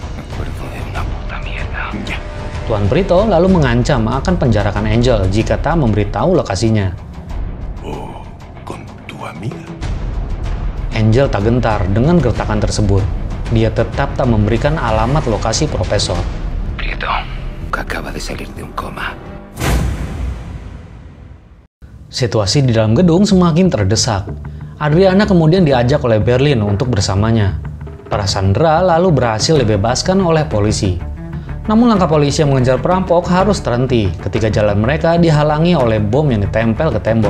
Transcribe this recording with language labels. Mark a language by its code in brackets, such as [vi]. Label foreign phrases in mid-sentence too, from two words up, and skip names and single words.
[id] Tuan Brito lalu mengancam akan penjarakan Angel jika tak memberitahu lokasinya. Angel tak gentar dengan gertakan tersebut. Dia tetap tak memberikan alamat lokasi profesor. [es] Prieto, acaba de salir de un coma. [id] Situasi di dalam gedung semakin terdesak. Adriana kemudian diajak oleh Berlin untuk bersamanya. Para sandera lalu berhasil dibebaskan oleh polisi. Namun langkah polisi yang mengejar perampok harus terhenti ketika jalan mereka dihalangi oleh bom yang ditempel ke tembok.